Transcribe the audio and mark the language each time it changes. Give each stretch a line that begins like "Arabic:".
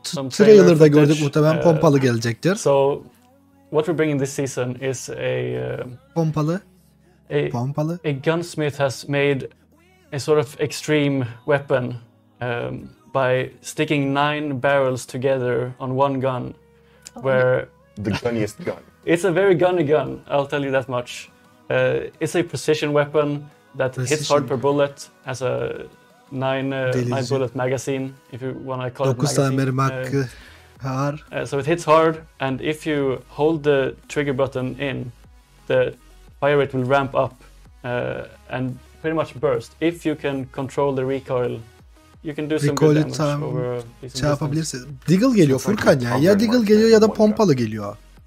Turkish: trailer'da gördük, muhtemelen pompalı gelecektir.
English: So what we're bringing this season is
Turkish: pompalı.
English: A gunsmith has made a sort of extreme weapon by sticking 9 barrels together on one gun, where the gunniest gun. It's a very gunny gun, I'll tell you that much. It's a precision weapon that hits hard per bullet, has a 9 bullet magazine, if you want to call it magazine. So it hits hard, and if you hold the trigger button in, the fire rate will ramp up and pretty much burst. If you can control the recoil, you can do some good damage over a decent
Turkish: yapabilirsin. Deagle geliyor Furkan ya. Ya Deagle geliyor ya da pompalı geliyor.